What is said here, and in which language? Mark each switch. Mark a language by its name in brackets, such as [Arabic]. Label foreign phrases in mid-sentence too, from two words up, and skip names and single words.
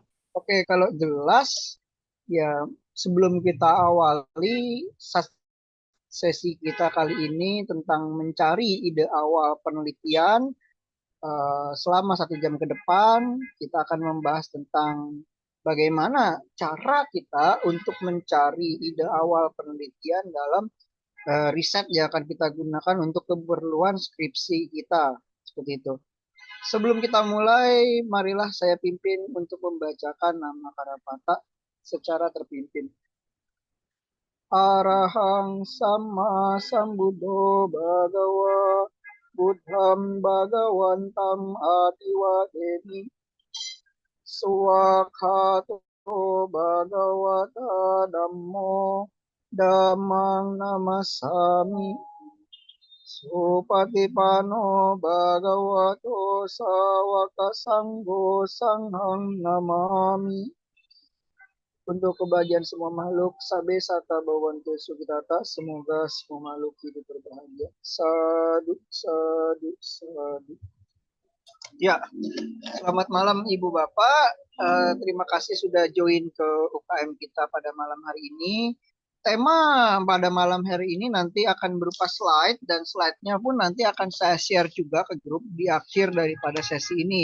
[Indonesian] Oke, kalau jelas ya sebelum kita awali sesi kita kali ini tentang mencari ide awal penelitian, selama 1 jam ke depan kita akan membahas tentang bagaimana cara kita untuk mencari ide awal penelitian dalam riset yang akan kita gunakan untuk keperluan skripsi kita. Seperti itu. Sebelum kita mulai, marilah saya pimpin untuk membacakan nama Karapata secara terpimpin. [Pali] Arahang sama sambuddho bhagawa Buddham bhagawantam atiwademi Swakhato bhagavata dhammo dhammang namasami Supatipano bhagavato sawaka sanggo sanghang namami. [Indonesian] Untuk kebahagiaan semua makhluk, [Pali] sabe sata bawantu sukitata, [Indonesian] semoga semua makhluk hidup berbahagia. [Pali] Sadu, sadu, sadu. [Indonesian] Ya, selamat malam Ibu Bapak. Terima kasih sudah join ke UKM kita pada malam hari ini. Tema pada malam hari ini nanti akan berupa slide dan slide-nya pun nanti akan saya share juga ke grup di akhir daripada sesi ini.